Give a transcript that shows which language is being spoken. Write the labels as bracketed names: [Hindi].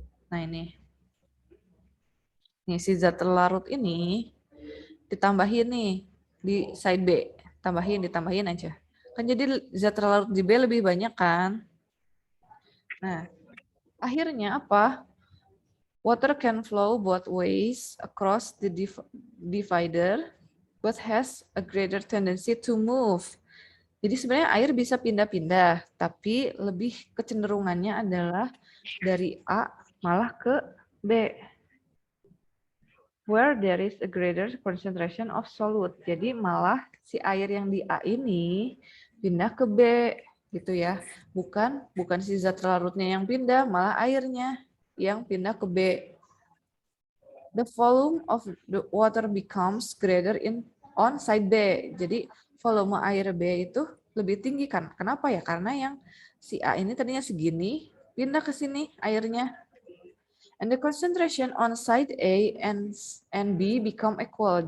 [Indonesian] Nah ini si zat terlarut ini ditambahin nih di side B, ditambahin aja. Kan jadi zat terlarut di B lebih banyak kan. Nah, akhirnya apa? [English] Water can flow both ways across the divider, but has a greater tendency to move. [Indonesian] Jadi sebenarnya air bisa pindah-pindah, tapi lebih kecenderungannya adalah dari A malah ke B. [English] Where there is a greater concentration of solute. [Indonesian] Jadi malah si air yang di A ini pindah ke B gitu ya. Bukan si zat larutnya yang pindah, malah airnya yang pindah ke B. [English] The volume of the water becomes greater on side B. [Indonesian] Jadi volume air B itu lebih tinggi kan? Kenapa ya? Karena yang si A ini tadinya segini, pindah ke sini airnya. [English] And the concentration on side A and B become equal.